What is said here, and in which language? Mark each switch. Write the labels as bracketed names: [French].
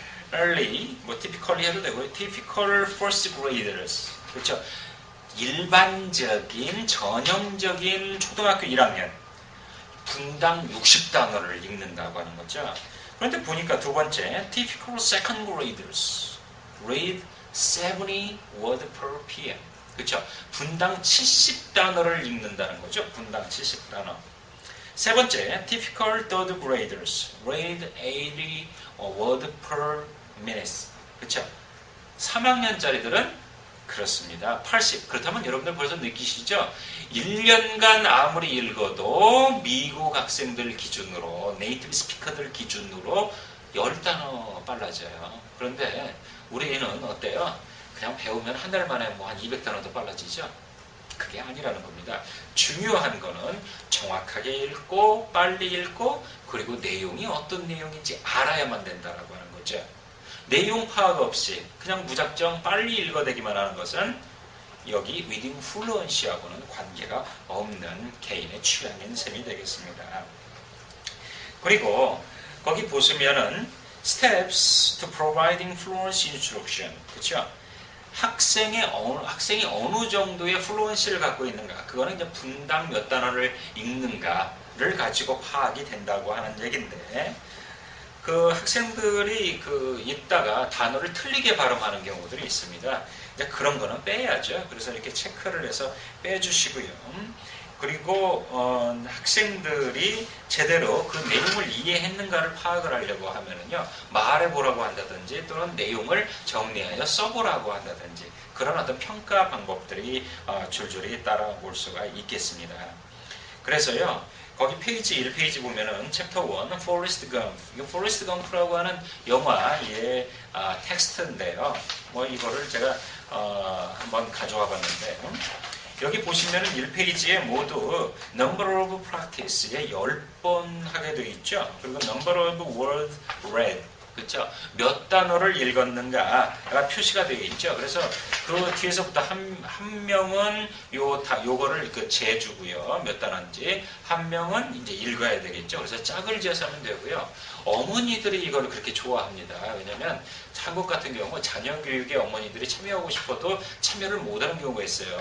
[Korean] typically 뭐 typically 해도 되고요. [English] typical first graders 그렇죠? [Korean] 일반적인 전형적인 초등학교 1학년 분당 60단어를 읽는다고 하는 거죠. [English] 그런데 보니까 두 번째 typical second graders read 70 word per pm 그렇죠? [Korean] 분당 70단어를 읽는다는 거죠. [English] 분당 70단어. 세 번째, typical third graders read 80 word per minute. 그렇죠? [Korean] 3학년짜리들은 그렇습니다. 80. 그렇다면 여러분들 벌써 느끼시죠? 1년간 아무리 읽어도 미국 학생들 기준으로 네이티브 스피커들 기준으로 10단어 빨라져요. 그런데 우리는 어때요? 그냥 배우면 한 달 만에 뭐 한 200단어도 빨라지죠? 그게 아니라는 겁니다. 중요한 거는 정확하게 읽고 빨리 읽고 그리고 내용이 어떤 내용인지 알아야만 된다라고 하는 거죠. 내용 파악 없이 그냥 무작정 빨리 읽어대기만 하는 것은 여기 reading fluency하고는 관계가 없는 개인의 취향인 셈이 되겠습니다. [English] 그리고 거기 보시면은 steps to providing fluency instruction, 그렇죠? [Korean] 학생이 어느 정도의 플루언시를 갖고 있는가, 그거는 이제 분당 몇 단어를 읽는가를 가지고 파악이 된다고 하는 얘기인데, 그 학생들이 읽다가 단어를 틀리게 발음하는 경우들이 있습니다. 이제 그런 거는 빼야죠. 그래서 이렇게 체크를 해서 빼주시고요. 그리고 학생들이 제대로 그 내용을 이해했는가를 파악을 하려고 하면은요, 말해보라고 한다든지 또는 내용을 정리하여 써보라고 한다든지 그런 어떤 평가 방법들이 줄줄이 따라올 수가 있겠습니다. 그래서요, 거기 페이지 1페이지 보면은 챕터 1 포레스트 검프, 이 포레스트 검프라고 하는 영화의 텍스트인데요. 뭐 이거를 제가 한번 가져와 봤는데, 여기 보시면은 1페이지에 모두 number of practice 에 10번 하게 되어 있죠. [English] 그리고 number of words read, 그렇죠? [Korean] 몇 단어를 읽었는가가 표시가 되어 있죠. 그래서 그 뒤에서부터 한 명은 요거를 재주고요. 몇 단어인지. 한 명은 이제 읽어야 되겠죠. 그래서 짝을 지어서 하면 되고요. 어머니들이 이걸 그렇게 좋아합니다. 왜냐면 한국 같은 경우 자녀 교육에 어머니들이 참여하고 싶어도 참여를 못하는 경우가 있어요.